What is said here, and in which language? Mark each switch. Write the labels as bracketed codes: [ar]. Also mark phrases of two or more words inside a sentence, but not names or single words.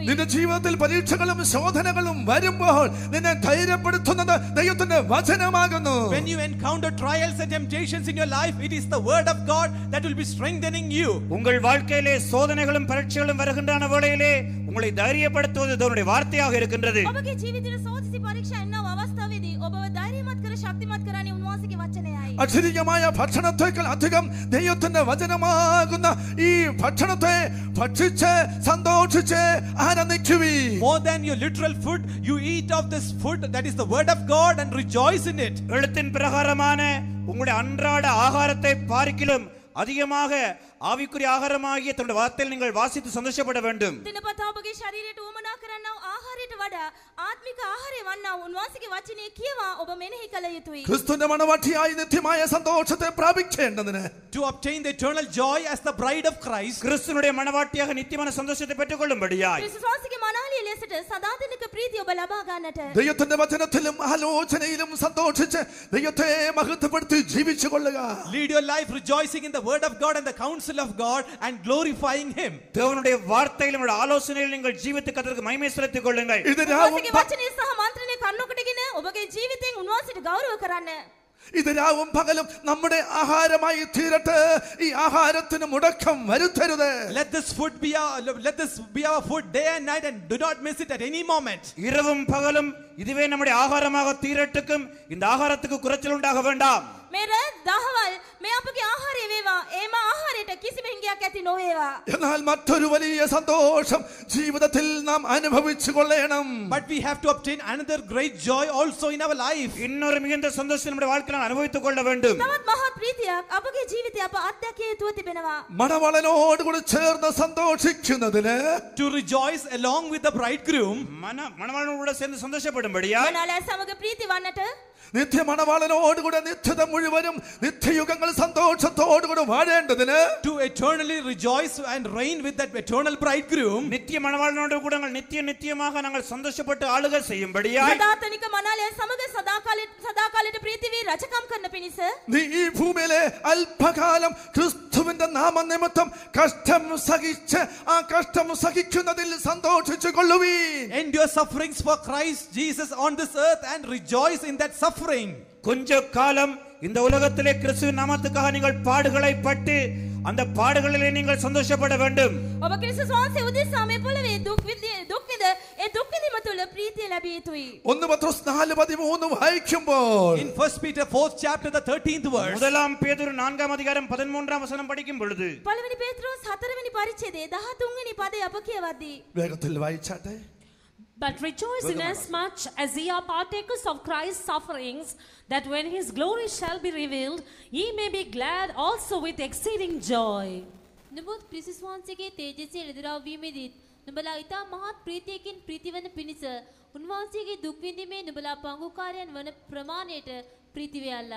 [ml] നിന്റെ ജീവിതത്തിൽ പരീക്ഷകളും ശോധനകളും വരുമ്പോൾ നിന്നെ ധൈര്യപ്പെടുത്തുന്നത് ദൈവത്തിന്റെ വചനമാകുന്നു. [en] When you encounter trials and temptations in your life, it is the word of God that will be strengthening you. [ta] உங்கள் வாழ்க்கையிலே சோதனைகளும் பரீட்சைகளும் வருகின்றன வேளையிலே உங்களை தைரியப்படுத்துவது தேவனுடைய வார்த்தையாக இருக்கின்றது. [si] ඔබගේ ජීවිතේ සෝදිසි පරීක්ෂා එන්නව අවස්ථාවේදී ඔබව ධෛර්යමත් කර ශක්තිමත් කරන්නේ උන්වහන්සේගේ වචනයයි. [ml] അക്ഷരീയമായ ഭക്ഷണത്തേക്കാൾ അധികം ദൈവത്തിന്റെ വചനമാകുന്ന ഈ ഭക്ഷണത്തെ ഭക്ഷിച്ച് സന്തോഷിച്ച് ആനന്ദിക്കുവീൻ. [en] More than your literal food, you eat of this food that is the word of God and rejoice in it. [ta] எழுத்தின் பிரகாரமான உங்களுடைய அன்றாட ஆகாரத்தை பார்க்கிலும் அதிகமாக ஆவிக்குரிய ஆகாரமாகிய தன்னுடைய வார்த்தையில் நீங்கள் வாசித்து சந்தோஷப்பட வேண்டும். [si] දිනපතා ඔබගේ ශරීරයට උවමනා කරන්නව ආහාරයට වඩා ආත්මික ආහාරය වන්නා උන්වහන්සේගේ වචනේ කියවා ඔබ මෙනෙහි කළ යුතුයි. [ml] ക്രിസ്തുവിന്റെ മണവാട്ടിയായി നിത്യമായ സന്തോഷത്തെ പ്രാപിക്കേണ്ടതിന് [en] To obtain the eternal joy as the bride of Christ, [ta] கிறிஸ்துவினுடைய மனவாட்டியாக நித்தியமான சந்தோஷத்தை பெற்றுக்கொள்ளும்படியாய் [si] ක්‍රිස්තුස් වහන්සේගේ මනාලිය ලෙසට සදාතනික ප්‍රීතිය ඔබ ලබා ගන්නට [ml] ദൈവത്തിന്റെ വചനത്തിലും ആലോചനയിലും സന്തോഷിച്ച് ദൈവത്തെ മഹത്വപ്പെടുത്തി ജീവിച്ചു കൊള്ളുക. [en] lead your life rejoicing in the word of God and the counsel of God and glorifying him. [ta] தேவனுடைய வார்த்தையிலும் ஆலோசனையிலும் நீங்கள் ஜீவித்து கர்த்தருக்கு மகிமை செலுத்திக் கொள்ளுங்கள். [si] උන්වහන්සේගේ වචනේ සහ මන්ත්‍රණය කන්නකොටගෙන ඔබගේ ජීවිතයෙන් උන්වහන්සේට ගෞරව කරන්න. [ml] ഇത് രാവും പകലും നമ്മുടെ ആഹാരമായി തീരട്ടെ. ഈ ആഹാരത്തിന് മുടക്കം വരുത്തരുത്. [en] Let this be our food day and night, and do not miss it at any moment. [ta] இரவும் பகலும் இதுவே நம்முடைய ஆகாரமாக தீரட்டுக்கும் இந்த ஆகாரத்துக்கு குறைச்சல் உண்டாக வேண்டாம். [si] මෙර දහවල් මේ අපගේ ආහාරය වේවා. ඒම ආහාරයට කිසිම හිඟයක් ඇති නොවේවා. [ml] എന്നാൽ മറ്റൊരു വലിയ സന്തോഷം ജീവിതത്തിൽ നാം അനുഭവിച്ചു കൊള്ളണം. [en] But we have to obtain another great joy also in our life. [ta] இன்னொரு மிகுந்த சந்தோஷம் நம்முடைய வாழ்க்கையில் அனுபவித்துக் கொள்ள வேண்டும். [si] තවත් මහත් ප්‍රීතියක් අපගේ ජීවිතය අප අත්දැකිය යුතුව තිබෙනවා. [ml] മണവാളനോട് കൂടി ചേർന്ന് സന്തോഷിക്കുന്നതിന് [en] To rejoice along with the bridegroom, [ta] மணவாளனோடு சேர்ந்து சந்தோஷப்படும்படியா [si] මනාලය සමග ප්‍රීති වන්නට [ml] നിത്യ മണവാളനോടുകൂടെ നിത്യത മുഴുവനും നിത്യയുഗങ്ങൾ സന്തോഷത്തോടുകൂടി വാഴേണ്ടതിന് [en] to eternally rejoice and reign with that eternal bridegroom, [ta] நித்திய மணவாளனோடு கூட நித்தியமாக நாங்கள் சந்தோஷப்பட்டு ஆளுகை செய்யும்படியாய் [si] සදාතනික මනාලය සමග සදාකාලයට ප්‍රීති වී රජකම් කරන පිණිස [ml] നീ ഈ ഭൂമിയിലെ അല്പകാലം ക്രിസ്തുവിന്റെ നാമനിമിത്തം കഷ്ടം സഹിച്ച് ആ കഷ്ടം സഹിക്കുന്നതിൽ സന്തോഷിച്ചു കൊള്ളുവീൻ. [en] endure sufferings for Christ Jesus on this earth and rejoice in that suffering. [ta] கொஞ்ச காலம் இந்த உலகத்திலே கிறிஸ்துவின் நாமத்துக்காக நீங்கள் பாடுகளை பட்டு அந்த பாடுகளிலே நீங்கள் சந்தோஷப்பட வேண்டும். [si] ඔබ ක්‍රිස්තුස් වහන්සේ උදෙසා මේ පොළවේ දුක් විඳ ඒ දුක් විඳීම තුළ ප්‍රීතිය ලැබිය යුතුයි. [ml] 1 പത്രോസ് 4:13 വായിക്കുമ്പോൾ [en] In 1 Peter 4th chapter the 13th verse, [ta] முதலாம் பேதுரு 4ஆம் அதிகாரம் 13ஆம் வசனம் படிக்கும் பொழுது [si] පළවෙනි පේත්‍රෝස් 4වෙනි පරිච්ඡේදයේ 13වෙනි පදය අප කියවද්දී [ml] വേഗത്തിൽ വായിച്ചാട്ടെ. [en] But rejoice inasmuch as ye are partakers of Christ's sufferings, that when his glory shall be revealed, ye may be glad also with exceeding joy. [si] නමුත් ක්‍රිස්තුස් වහන්සේගේ තේජස්සේ එළිදරව් වීමේදීත් නුඹලා ඊතා මහත් ප්‍රීතියකින් ප්‍රීතිවන පිණිස උන්වහන්සේගේ දුක් විඳීමේ නුඹලා පංගුකාරයන් වන ප්‍රමාණයට ප්‍රීති වේයල්ලා.